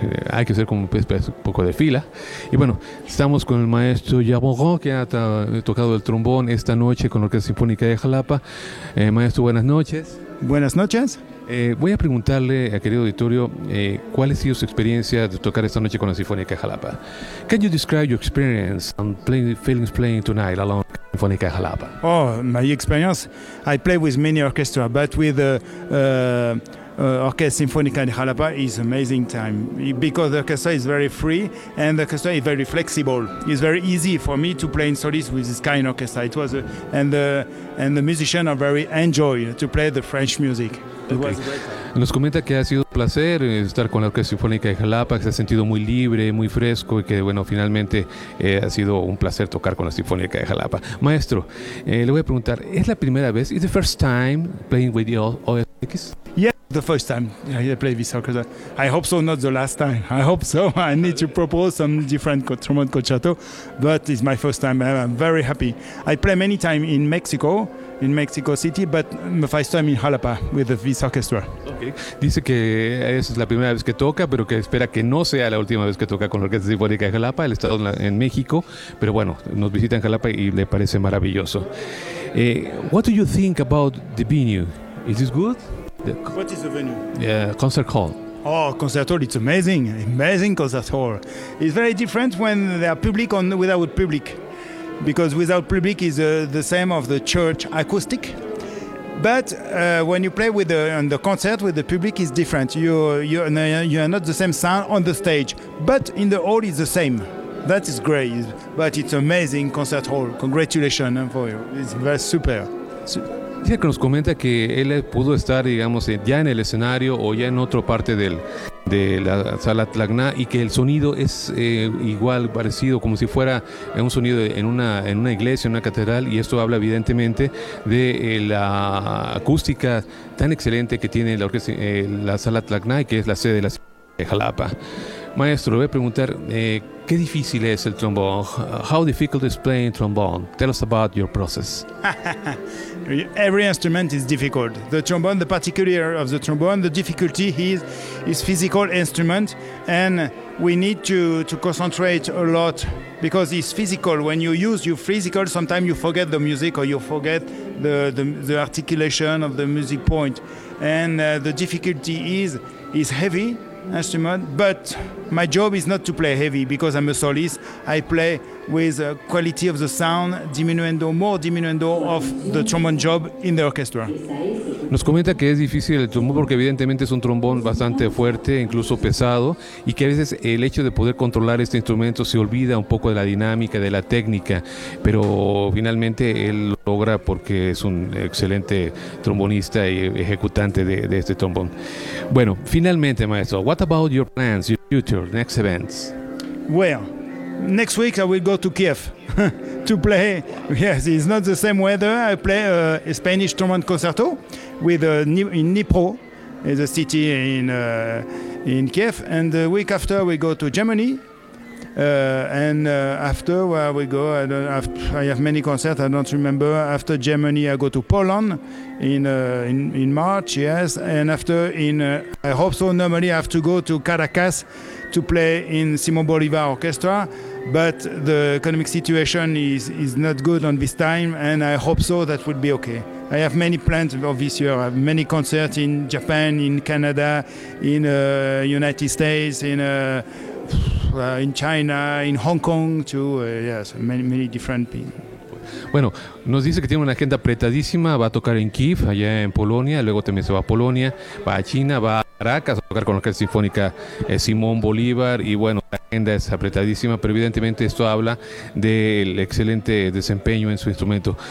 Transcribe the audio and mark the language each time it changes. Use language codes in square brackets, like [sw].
[es] Hay que ser como un poco de fila. Y bueno, estamos con el maestro Jacques Marin, que ha tocado el trombón esta noche con la Orquesta Sinfónica de Xalapa. Maestro, buenas noches. Buenas noches. Voy a preguntarle a querido auditorio, ¿cuál ha sido su experiencia de tocar esta noche con la Sinfónica de Xalapa? [en] Can you describe your experience and feelings playing tonight along with the Sinfónica de Xalapa? Oh, my experience. I play with many orchestra, but with the Orquesta Sinfónica de Xalapa is amazing time, because the orchestra is very free and the orchestra is very flexible. It's very easy for me to play in solis with this kind of orchestra. It was and the musicians are very enjoy to play the French music. Okay. [es] Nos comenta que ha sido un placer estar con la Orquesta Sinfónica de Xalapa, que se ha sentido muy libre, muy fresco, y que bueno, finalmente ha sido un placer tocar con la Sinfónica de Xalapa. Maestro, le voy a preguntar, ¿es la primera vez? [en] Is the first time playing with the OSX? Yeah, the first time I play this orchestra. I hope so, not the last time. I hope so. I need to propose some different trombone concerto, but it's my first time. I'm very happy. I play many times in Mexico. In Mexico City, but my first time in Xalapa with this orchestra. Okay. [es] Dice que es la primera vez que toca, pero que espera que no sea la última vez que toca con la Orquesta Sinfónica de Xalapa. Él está en México, pero bueno, nos visita en Xalapa y le parece maravilloso. [en] What do you think about the venue? Is it good? What is the venue? Concert hall. Oh, concert hall, it's amazing. Amazing concert hall. It's very different when they are public or without public. Because without public is the same of the church acoustic, but when you play with the concert with the public is different. You are not the same sound on the stage, but in the hall is the same. That is great, but it's amazing concert hall. Congratulations for you. It's very super. [es] Dice que nos comenta que él pudo estar, digamos, ya en el escenario o ya en otra parte de la sala Tlacna, y que el sonido es igual, parecido, como si fuera un sonido en una iglesia, en una catedral, y esto habla evidentemente de la acústica tan excelente que tiene la orquesta, la sala Tlacna, y que es la sede de la ciudad de Xalapa. Maestro, le voy a preguntar, ¿qué difícil es el trombón? [en] How difficult is playing trombone? Tell us about your process. Every instrument is difficult. The trombone, the particular of the trombone, the difficulty is physical instrument, and we need to concentrate a lot because it's physical. When you use your physical, sometimes you forget the music or you forget the articulation of the music point. And the difficulty is heavy instrument, but My job is not to play heavy because I'm a solist. I play with quality of the sound, diminuendo, more diminuendo of the trombone job in the orchestra. [es] Nos comenta que es difícil el trombón porque evidentemente es un trombón bastante fuerte, incluso pesado, y que a veces el hecho de poder controlar este instrumento se olvida un poco de la dinámica, de la técnica, pero finalmente él lo logra porque es un excelente trombonista y ejecutante de este trombón. Bueno, finalmente, maestro, [en] what about your plans, your future, next events? Well, next week I will go to Kiev to play. Yes, it's not the same weather. I play a Spanish trombone concerto with in Dnipro, the city in Kiev. And the week after we go to Germany. After where we go, I have many concerts. I don't remember. After Germany, I go to Poland in March. Yes, and after I hope so. Normally, I have to go to Caracas to play in Simon Bolivar Orchestra. But the economic situation is not good on this time, and I hope so that would be okay. I have many plans for this year. I have many concerts in Japan, in Canada, in the United States, in China, in Hong Kong, too. Yes, many, many different things. [es] Bueno, nos dice que tiene una agenda apretadísima, va a tocar en Kiev, allá en Polonia, luego también se va a Polonia, va a China, va a Caracas a tocar con la Orquesta Sinfónica Simón Bolívar, y bueno, la agenda es apretadísima, pero evidentemente esto habla del excelente desempeño en su instrumento.